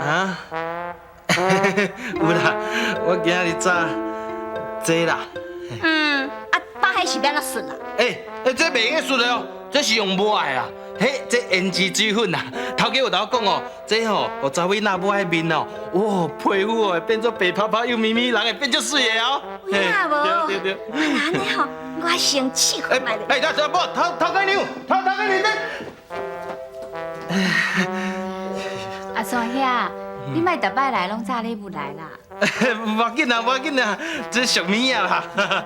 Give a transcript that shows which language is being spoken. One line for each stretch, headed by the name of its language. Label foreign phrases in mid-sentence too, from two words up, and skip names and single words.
Min Nan Chinese: 有啦，我今日早坐啦。打迄是要怎顺啦？这袂用顺的哦，这是用抹的啦。这胭脂水粉啦，头家有甲我讲哦，这吼，互查某仔抹喺面哦，哇，皮肤哦会变做白啪啪又咪咪，人会变足水的哦。有影无？对。安尼吼，我生气看来咧。等不，头家娘，头家娘在。阿酸兄，你莫逐摆来拢早礼物来啦。无要紧啦，这俗物啊啦。